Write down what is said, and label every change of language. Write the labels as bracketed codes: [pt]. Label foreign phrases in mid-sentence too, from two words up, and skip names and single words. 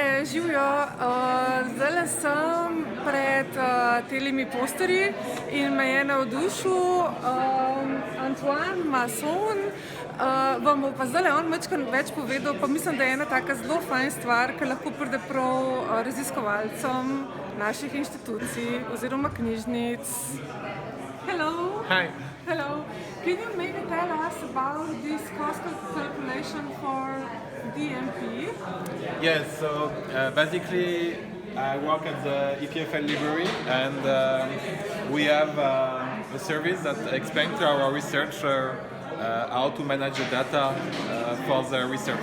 [sl] Živijo, zdaj sem pred telimi posterji in me je navdušil Antoine Masson. Vam bo pa zdaj on več povedal, pa mislim, da je ena taka zelo fajn stvar, ki lahko pride prav raziskovalcem naših inštitucij oziroma knjižnic. [en] Hello. Hi. Hello. Can you maybe tell us about this cost calculation for DMP? Yes, so basically I work at the EPFL Library, and we have a service that explains to our researcher how to manage the data for the research.